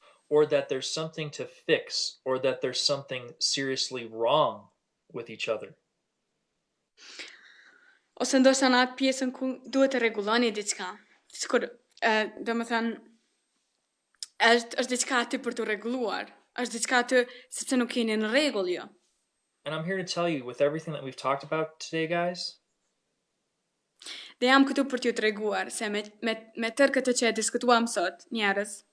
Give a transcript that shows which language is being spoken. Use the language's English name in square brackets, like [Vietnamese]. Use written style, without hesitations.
[English] Or that there's something to fix, or that there's something seriously wrong with each other. [Albanian] Ose ndoshta në atë pjesën ku duhet të rregulloni diçka. Sikur domethënë është diçka aty për të rregulluar. Është diçka aty sepse nuk jeni në rregull ju. [English] And I'm here to tell you, with everything that we've talked about today, guys, [Albanian] Dhe jam këtu për t'ju treguar se me tërë këtë që e diskutuam sot, njerëz,